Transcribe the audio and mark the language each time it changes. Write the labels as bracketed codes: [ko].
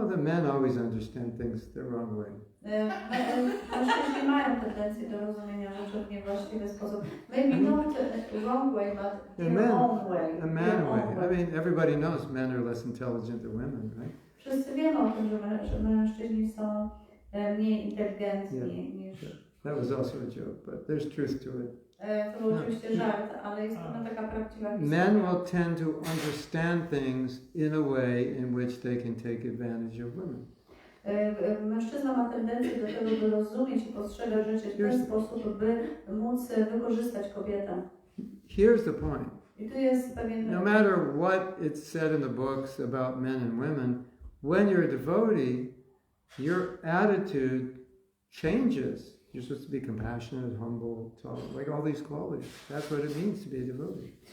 [en] Oh, the men always understand things the wrong way. [pl] Mężczyźni mają tendencję do rozumienia rzeczy w niewłaściwy sposób. [en] Maybe not wrong way, but their own way. A man way. I mean, everybody knows men are less intelligent than women, right? [pl] Wszyscy wiemy o tym, że mężczyźni są mniej inteligentni niż... [en] That was also a joke, but there's truth to it. [pl] To był oczywiście żart, ale jest pewna taka prawdziwa [en] Men [pl] historia. [en] will tend to understand things in a way in which they can take advantage of women. [pl] Mężczyzna ma tendencję do tego, by rozumieć i postrzegać rzeczy w ten sposób, by móc wykorzystać kobietę. [en] Here's the point. [pl] I tu jest pewien... [en] No matter what it's said in the books about men and women, when you're a devotee, your attitude changes. You're supposed to be compassionate, humble, tolerant, like all these qualities. That's what it means to be a devotee.